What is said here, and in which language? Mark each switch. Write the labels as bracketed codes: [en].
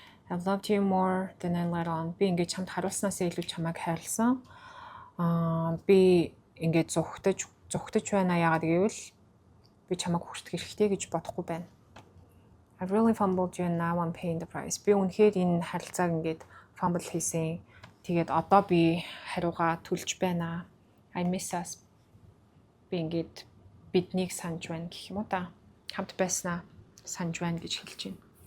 [en] I loved you more than I let on. [mn] Би ингээд чамд харуулснаас илүү чамайг хайрлсан. Би ингээд зүгтэж байна. Яагаад гэвэл би чамайг хүртэх хэрэгтэй гэж бодохгүй байна. [en] I really fumbled you and now I'm paying the price. [mn] Би үнэхээр энэ харилцааг ингээд fumble хийсэн. Тэгээд одоо би хариугаа төлж байна. [en] I miss us. [mn] Би ингээд биднийг санаж байна гэх юм уу та. Хамт байснаа санаж байна гэж хэлж байна.